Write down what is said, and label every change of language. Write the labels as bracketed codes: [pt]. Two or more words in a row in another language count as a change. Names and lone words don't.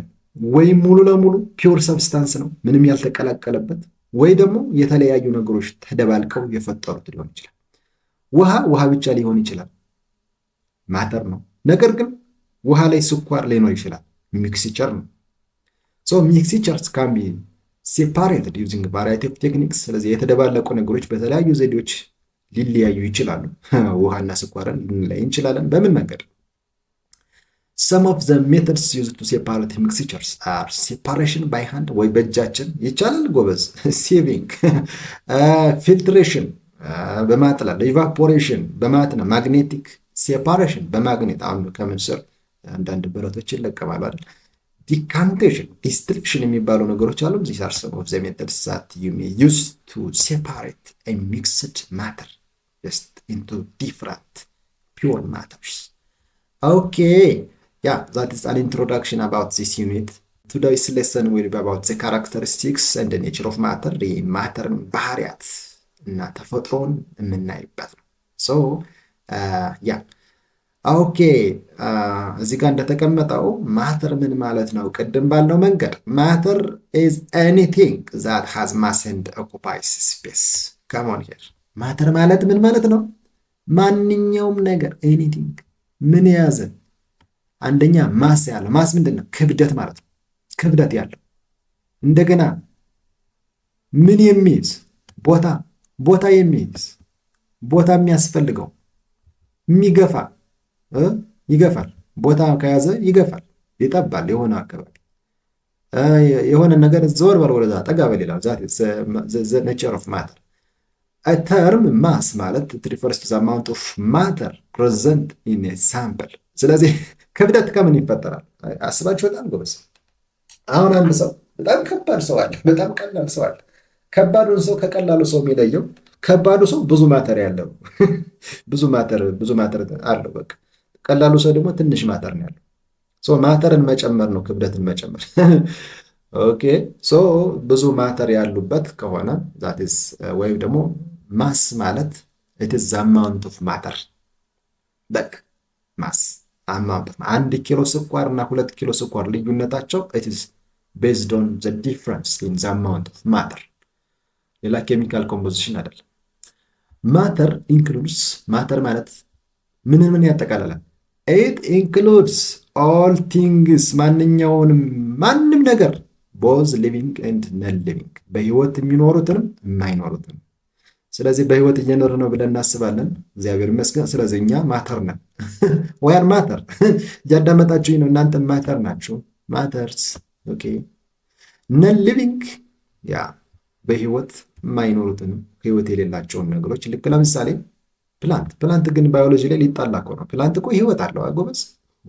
[am] ወይም ሙሉ ለሙሉ [en] pure substance [am] ነው ምንም ያልተቀላቀለበት፣ ወይ ደግሞ የተለያዩ ነገሮች ተደባልቀው የፈጠሩት ሊሆን ይችላል። ውሃ ብቻ ሊሆን ይችላል፣ ማተር ነው። ነገር ግን ውሃ ላይ ስኳር ሊኖር ይችላል፣ ሚክስቸር ነው። [en] so mixtures can be separated using variety of techniques። [am] ስለዚህ የተደባለቁ ነገሮች በተለያዩ ዘዴዎች ሊለያዩ ይችላሉ። ውሃና ስኳርን ልንለይ እንችላለን። በምን መንገድ? [en] some of the methods used to separate mixtures are separation by hand [am] ወይ በእጃችን ይቻላል ጎበዝ፣ [en] sieving filtration [am] በማጥላል፣ ኢቫፖሬሽን በማጥነ፣ [en] magnetic separation [am] በማግኔት አሁን ከምን ስር አንዳንድ ብረቶች ይለቀማሉ አይደል? ዲካንቴሽን፣ ዲስትሪክሽን የሚባሉ ነገሮች አሉ። [en] these are some of the methods that you may use to separate a mixed matter just into different pure matters. Okay, yeah, that is an introduction about this unit. Today's lesson will be about the characteristics and the nature of matter, the matter [am] ባህሪያት እና ተፈጥሮን የምናይበት ነው። ሶ ያ ኦኬ፣ እዚህ ጋር እንደተቀመጠው ማተር ምን ማለት ነው? ቅድም ባለው መንገድ [en] ማተር is anything that has mass and occupies space. Come on here. [am] ማተር ማለት ምን ማለት ነው? ማንኛውም ነገር ኤኒቲንግ ምን የያዘ አንደኛ ማስ ያለው። ማስ ምንድን ነው? ክብደት ማለት ነው። ክብደት ያለው እንደገና ምን የሚይዝ ቦታ የሚይዝ ቦታ የሚያስፈልገው የሚገፋ ይገፋል። ቦታ ከያዘ ይገፋል፣ ይጠባል። የሆነ አካባቢ የሆነ ነገር ዘወር በል ወደዛ ጠጋ በል ይላል። [en] the nature of matter a term mass [am] ማለት [en] it refers to the amount of matter present in a sample። [am] ስለዚህ ክብደት ከምን ይፈጠራል? አስባችሁ በጣም ጎበዝ። አሁን አንድ ሰው በጣም ከባድ ሰው አለ፣ በጣም ቀላል ሰው አለ። ከባዱን ሰው ከቀላሉ ሰው የሚለየው ከባዱ ሰው ብዙ ማተር ያለው ብዙ ማተር አለው። በቃ ቀላሉ ሰው ደግሞ ትንሽ ማተር ነው ያለው። ሶ ማተርን መጨመር ነው ክብደትን መጨመር። ኦኬ ሶ ብዙ ማተር ያሉበት ከሆነ [en] that is [am] ወይም ደግሞ ማስ ማለት [en] it is the amount of matter። [am] በቃ [en] mass amount፣ [am] 1 ኪሎ ስኳር እና 2 ኪሎ ስኳር ልዩነታቸው [en] it is based on the difference in the amount of matter። [am] ሌላ [en] chemical composition [am] አይደለም። [en] matter includes፣ [am] ማተር ማለት ምን ያጠቃልላል? [en] it includes all things [am] ማንም ነገር [en] both living and non-living [am] በህይወት የሚኖሩትንም የማይኖሩትንም። ስለዚህ በህይወት እየኖር ነው ብለን እናስባለን። እግዚአብሔር ይመስገን። ስለዚህ እኛ ማተር ነን። [en] we are matter። [am] እያዳመጣችሁኝ ነው። እናንተ ማተር ናችሁ። [en] matters okay። [am] non-living ያ በህይወት የማይኖሩትንም ህይወት የሌላቸውን ነገሮች ልክ ለምሳሌ ፕላንት ግን ባዮሎጂ ላይ ሊጣላ እኮ ነው። ፕላንት እኮ